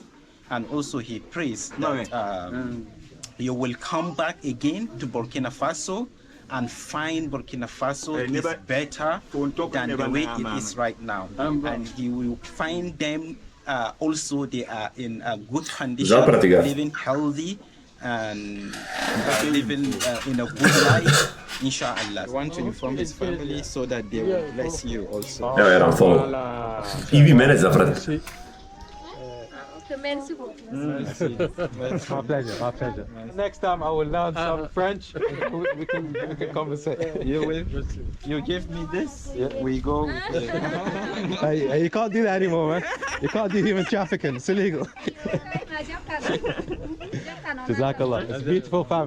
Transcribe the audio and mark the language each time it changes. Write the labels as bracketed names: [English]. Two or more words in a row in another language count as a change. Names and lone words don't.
[English] And also he prays that you will come back again to Burkina Faso and find Burkina Faso is better than the way it is right now. And he will find them also they are in a good condition, living healthy and living in a good life, inshallah. I want to inform his family so that they will bless you also. [Serbian] Evo jedan follow. I vi mene zapratite. [French] Merci beaucoup. [English] My pleasure, my pleasure. Next time I will learn some French. We can conversate. You give me this. Yeah. We go. Hey, you can't do that anymore, man. You can't do human trafficking. It's illegal. Jazakallah. It's a beautiful family.